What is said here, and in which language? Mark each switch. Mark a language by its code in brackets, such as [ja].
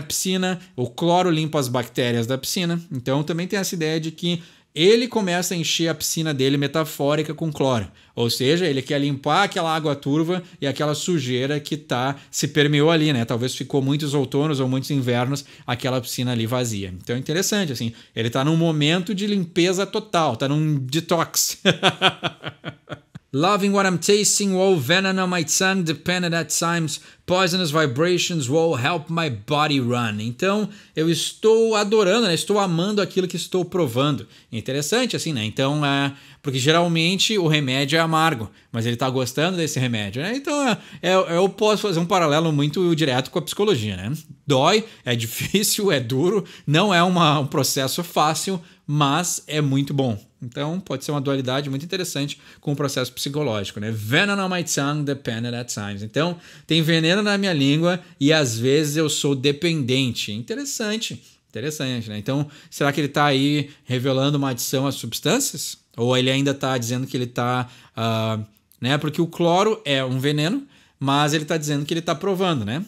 [pt] Piscina, o cloro limpa as bactérias da piscina. Então, também tem essa ideia de que ele começa a encher a piscina dele metafórica com cloro. Ou seja, ele quer limpar aquela água turva e aquela sujeira que se permeou ali, né? Talvez ficou muitos outonos ou muitos invernos aquela piscina ali vazia. Então é interessante, assim, ele tá num momento de limpeza total, tá num detox. [en] Loving what I'm tasting, whoa, venom on my tongue, dependent at times, poisonous vibrations, whoa, help my body run. [pt] Então, eu estou adorando, né? Estou amando aquilo que estou provando. Interessante, assim, né? Então, porque geralmente o remédio é amargo, mas ele está gostando desse remédio, né? Então, eu posso fazer um paralelo muito direto com a psicologia, né? Dói, é difícil, é duro, não é um processo fácil, mas é muito bom. Então, pode ser uma dualidade muito interessante com o processo psicológico, né? [en] Venom on my tongue, dependent at times. [pt] Então, tem veneno na minha língua e às vezes eu sou dependente. Interessante, né? Então, será que ele está aí revelando uma adição às substâncias? Ou ele ainda está dizendo que ele está... né? Porque o cloro é um veneno, mas ele está dizendo que ele está provando, né?